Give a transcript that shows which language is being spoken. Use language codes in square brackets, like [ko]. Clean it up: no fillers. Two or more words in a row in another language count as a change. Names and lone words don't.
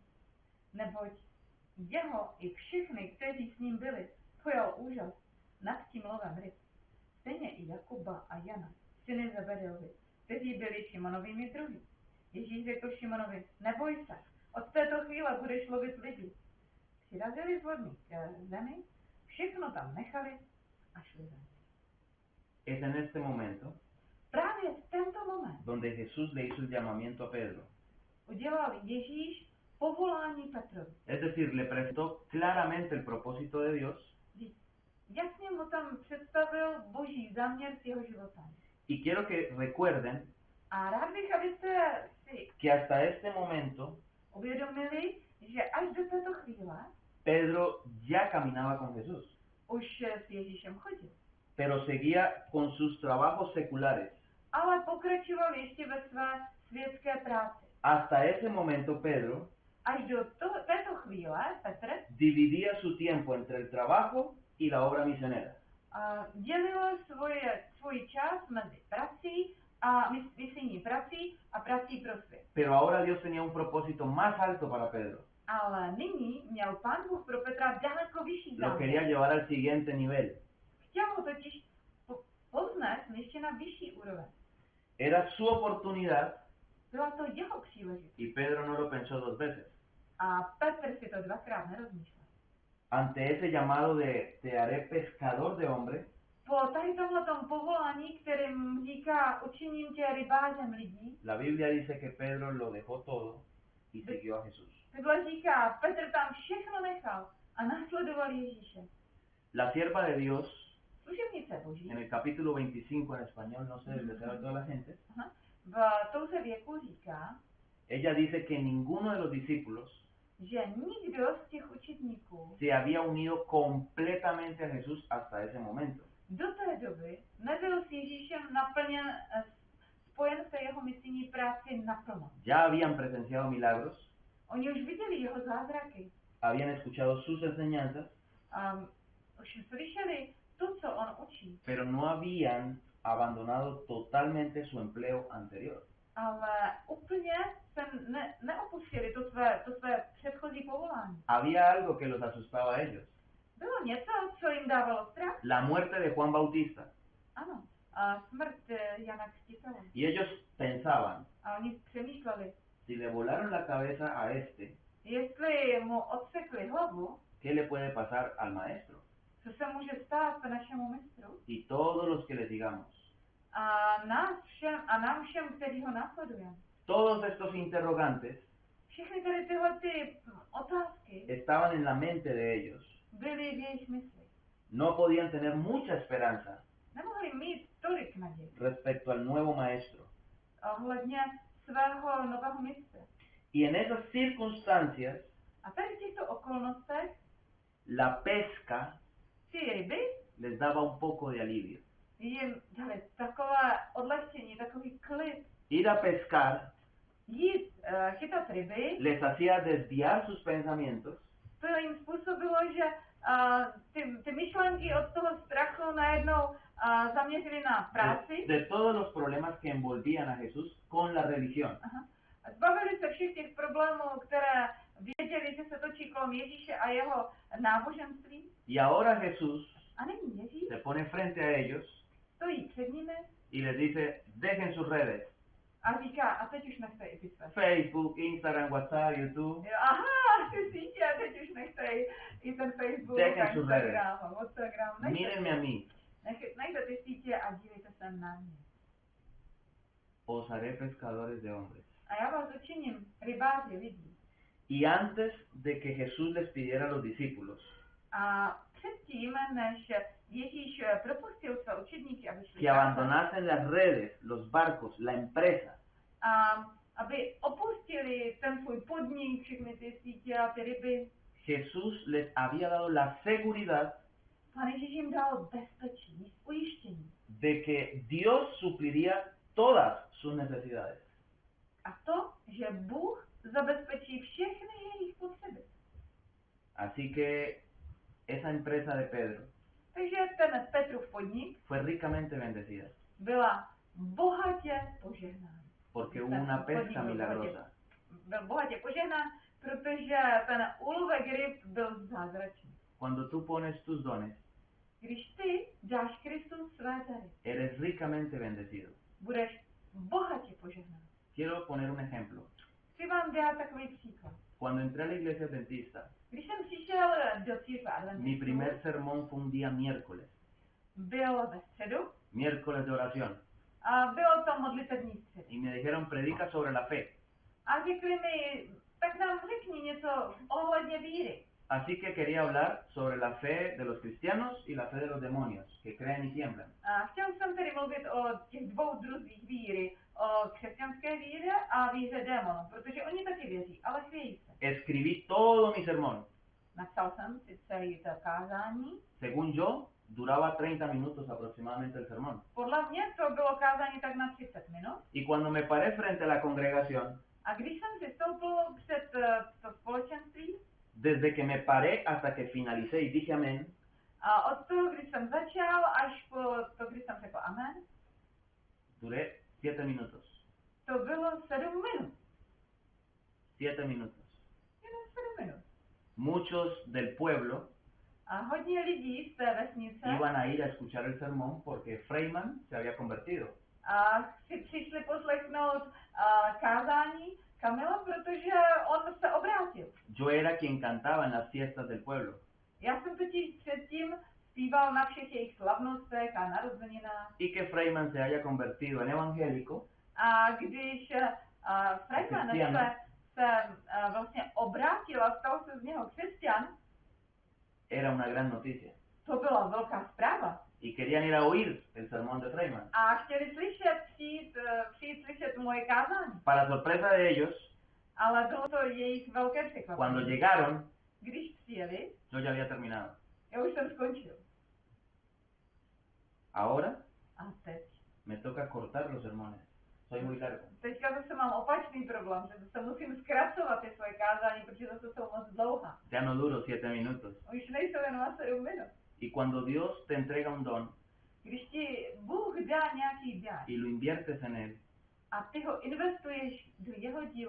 [cs] Neboť jeho i všechny, kteří s ním byli, pojal úžas nad tím lovem ryb. Stejně i Jakuba a Jana, syny Zebedeovi, kteří byli Šimonovými druhy. Ježíš řekl Šimonovi, neboj se, od této chvíle budeš lovit lidi. Přirazili z vodní k zemi, všechno tam nechali a šli za ním. [es] Es en este momento [cs] Právě v tento moment [es] donde Jesús le hizo el llamamiento a Pedro. [cs] udělal Ježíš povolání Petrovi. [es] Es decir, le presentó claramente el propósito de Dios [cs] Jasně mu tam představil boží záměr s jeho životem. [es] y quiero que recuerden [cs] A rád bych, abyste si [es] que hasta este momento [cs] uvědomili, že až do této chvíle [es] Pedro ya caminaba con Jesús, [cs] už s Ježíšem chodil. [es] pero seguía con sus trabajos seculares. [cs] Ale pokračoval ještě ve své světské práci. [es] Hasta ese momento Pedro [cs] Až do této chvíle Petr [es] dividía su tiempo entre el trabajo y la obra misionera. [cs] dělil svůj čas mezi prací a misijní prací a prací pro svět. [es] Pero ahora Dios tenía un propósito más alto para Pedro. [cs] Ale nyní měl Pán Bůh pro Petra daleko vyšší [es] Lo [cs] záměr. [es] quería llevar al siguiente nivel. [cs] Chtěl ho totiž povznést ještě na vyšší úroveň. [es] Era su oportunidad [cs] Byla to jeho příležitost. [es] y Pedro no lo pensó dos veces. [cs] A Petr si to dvakrát nerozmýšlel. [es] Ante ese llamado de te haré pescador de hombres, [cs] Po tady tomhletom povolání, kterým říká učiním tě rybářem lidí, [es] la Biblia dice que Pedro lo dejó todo y siguió a Jesús. [cs] Bible říká, Petr tam všechno nechal a následoval Ježíše. [es] La sierva de Dios, [cs] Služebnice Boží [es] en el capítulo 25 en español, no sé, le sabe toda la gente, [cs] v touze věku říká, [es] ella dice que ninguno de los discípulos [cs] že nikdo z těch učitníků [es] se había unido completamente a Jesús hasta ese momento. [cs] do té doby nebyl s Ježíšem naplněn, spojen se jeho misijní práci naplno. [es] Ya habían presenciado milagros, [cs] Oni už viděli jeho zázraky, [es] habían escuchado sus enseñanzas, [cs] už slyšeli to, co on učí, [es] pero no habían abandonado totalmente su empleo anterior. [cs] ale úplně se neopustili to své předchozí povolání. [es] Había algo que los asustaba a ellos. [cs] Bylo něco, co jim dávalo strach? [es] La muerte de Juan Bautista. [cs] Ano, smrt Jana Křtitele. [es] Y ellos pensaban, [cs] A oni přemýšleli, [es] si le volaron la cabeza a este, [cs] jestli mu odsekli hlavu, [es] ¿qué le puede pasar al maestro? [cs] co se může stát našemu mistru [es] Y todos los que le sigamos. [cs] a nám všem, kteří ho následujeme. [es] Todos estos interrogantes [cs] Všechny tady tyhle ty otázky [es] estaban en la mente de ellos. [cs] byly v jejich mysli. [es] No podían tener mucha esperanza [cs] Nemohli mít tolik naději [es] respecto al nuevo maestro. [cs] ohledně svého nového mistra. [es] Y en esas circunstancias, [cs] A tady v těchto okolnostech [es] la pesca [cs] ty ryby [es] les daba un poco de alivio. [cs] jim dali takové odlehčení, takový klid. [es] Ir a pescar [cs] Jít, chytat ryby, [es] les hacía desviar sus pensamientos [cs] to jim způsobilo, že ty myšlenky od toho strachu najednou zaměřily na práci. [es] de todos los problemas que envolvían a Jesús con la religión. [cs] A zbavili se všech těch problémů, které věděli, že se točí kolem Ježíše a jeho náboženství. [es] Y ahora Jesús [cs] A nyní Ježíš [es] se pone frente a ellos [cs] stojí před nimi [es] y les dice, dejen sus redes, [cs] a říká, a teď už nechte i ty své. Facebook, Instagram, WhatsApp, YouTube, Aha, ty sítě, a teď už nechte i ten Facebook, [es] Dejen sus redes. Instagram, Instagram. mírenme a mí, [cs] Nechte ty sítě a dívejte se na mě. [es] os haré pescadores de hombres. [cs] A já vás učiním rybáři lidí. [es] Y antes de que Jesús les pidiera a los discípulos [cs] A předtím, než Ježíš propustil své učedníky, aby šli [es] que abandonasen las redes, los barcos, la empresa, [cs] aby opustili ten svůj podnik, všechny ty sítě a ty ryby, [es] Jesús les había dado la seguridad [cs] Pán Ježíš jim dal bezpečí, ujištění. [es] de que Dios supliría todas sus necesidades. [cs] A to, že Bůh zabezpečí všechny jejich potřeby. [es] Así que esa empresa de Pedro [cs] Takže ten Petrův podnik [es] fue ricamente bendecida [cs] byla bohatě požehnán. [es] porque hubo una pesca milagrosa. [cs] Byl bohatě požehnán, protože ten úlovek ryb byl zázračný. [es] Cuando tú pones tus dones, [cs] Když ty dáš Kristu své dary, [es] eres ricamente bendecido. [cs] budeš bohatě požehnán. [es] Quiero poner un ejemplo. [cs] Chci vám dát takový příklad. [es] Cuando entré a la iglesia adventista, [cs] Když jsem přišel do církve [es] mi primer [cs] adventistů, [es] sermón fue un día miércoles, [cs] byl ve středu [es] miércoles de oración, [cs] a bylo to modlitební střed. [es] y me dijeron, predica sobre la fe. [cs] A řekli mi, tak nám řekni něco ohledně víry. [es] Así que quería hablar sobre la fe de los cristianos y la fe de los demonios, que creen y tiemblan. [cs] A chtěl jsem tedy mluvit o těch dvou druzích víry, o křesťanské víře a víře démonů, protože oni taky věří, ale chvějí se. [es] Escribí todo mi sermón. [cs] Napsal jsem si celý to kázání. [es] Según yo, duraba 30 minutos aproximadamente el sermón. [cs] Podle mě to bylo kázání tak na 30 minut. [es] Y cuando me paré frente a la congregación, [cs] A když jsem si stoupil před to společenství, [es] desde que me paré hasta que finalicé y dije amén, [cs] A od toho, kdy jsem začal, až po to, kdy jsem řekl amen, [es] duré 7 minutos. [cs] to bylo 7 minut. [es] 7 minutos. [cs] Jenom 7 minut. [es] Muchos del pueblo [cs] A hodně lidí z té vesnice [es] iban a ir a escuchar el sermón porque Freiman se había convertido. [cs] si přišli poslechnout kázání Kamila, protože on se obrátil. [es] Yo era quien cantaba en las fiestas del pueblo. [cs] Já jsem totiž předtím zpíval na všech jejich slavnostech a narozeninách. [es] Y que Freiman se haya convertido en evangélico [cs] A když Freiman se vlastně obrátil a stal se z něho křesťan, [es] era una gran noticia. [cs] to byla velká zpráva. [es] Y querían ir a oír el sermón de Freiman. [cs] A chtěli přijít slyšet moje kázání. [es] Para sorpresa de ellos, [cs] Ale bylo to jejich velké překvapení. [es] cuando llegaron, [cs] Když přijeli, [es] yo ya había terminado. [cs] já už jsem skončil. [es] Ahora [cs] A teď? [es] me toca cortar los sermones. Soy muy largo. [cs] Teďka zase mám opačný problém, že zase musím zkracovat ty svoje kázání, protože zase jsou moc dlouhá. [es] Ya no duro 7 minutos. [cs] Už nejsou jenom 7 minut. [es] Y cuando Dios te entrega un don [cs] Když ti Bůh dá nějaký dar [es] y lo inviertes en él [cs] a ty ho investuješ do jeho díla